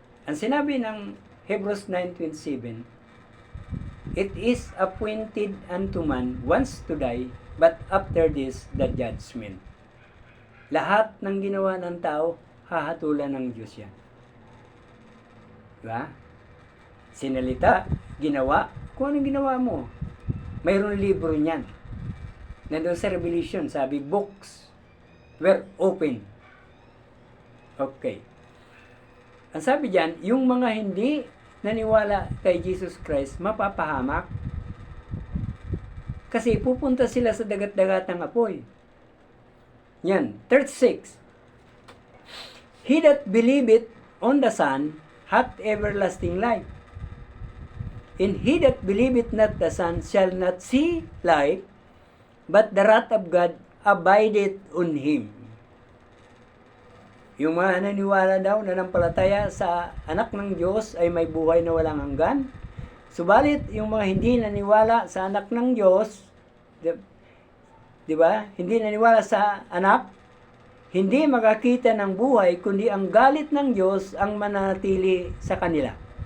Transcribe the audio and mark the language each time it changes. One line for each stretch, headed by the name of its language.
Filipino: Ang sinabi ng
English: Hebrews 9:27, "It is appointed unto man once to die, but after this the judgment."
Filipino: Lahat ng ginawa ng tao, hahatulan ng Diyos yan. Diba? Sinalita, ginawa. Kung anong ginawa mo, mayroon libro niyan. Nandun sa Revelation, sabi,
English: books were open.
Filipino: Okay. Ang sabi diyan, yung mga hindi naniwala kay Jesus Christ, mapapahamak. Kasi pupunta sila sa dagat-dagatang apoy. Yan, 36.
English: "He that believeth on the Son hath everlasting life. And he that believeth not the Son shall not see life, but the wrath of God abideth on him."
Filipino: Yung mga naniwala daw, nanampalataya sa anak ng Diyos ay may buhay na walang hanggan. Subalit, yung mga hindi naniwala sa anak ng Diyos, di ba? Hindi naniwala sa anak, hindi makakita ng buhay, kundi ang galit ng Diyos ang mananatili sa kanila.